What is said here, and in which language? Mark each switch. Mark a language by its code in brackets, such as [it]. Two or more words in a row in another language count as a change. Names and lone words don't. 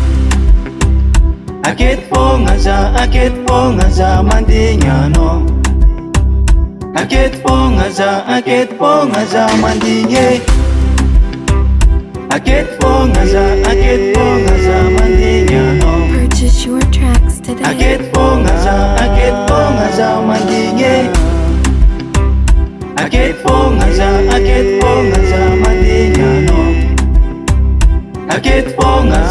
[mg] Aketo fogna za mandigny anao. Aketo fogna za mandigny. Aketo fogna za mandigny anao. [en] Purchase your tracks today. [mg] Aketo fogna za mandigny. Aketo fogna za mandigny anao. Aketo fogna